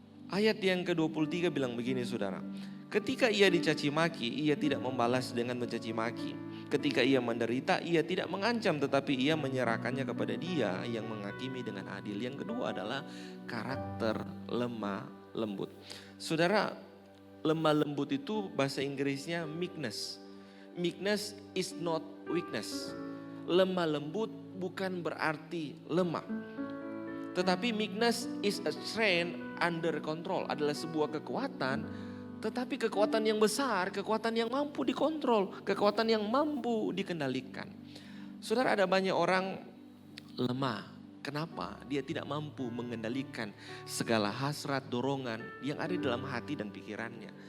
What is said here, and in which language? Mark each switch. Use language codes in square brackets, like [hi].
[id] Ayat yang ke-23 bilang begini saudara. Ketika ia dicaci maki, ia tidak membalas dengan mencaci maki. Ketika ia menderita, ia tidak mengancam, tetapi ia menyerahkannya kepada Dia yang menghakimi dengan adil. Yang kedua adalah karakter lemah lembut. Saudara, lemah lembut itu bahasa Inggrisnya meekness. [en] Meekness is not weakness. [id] Lemah lembut bukan berarti lemah. Tetapi [en] meekness is a strength under control. [id] Adalah sebuah kekuatan, tetapi kekuatan yang besar, kekuatan yang mampu dikontrol, kekuatan yang mampu dikendalikan. Saudara, ada banyak orang lemah. Kenapa? Dia tidak mampu mengendalikan segala hasrat, dorongan yang ada dalam hati dan pikirannya.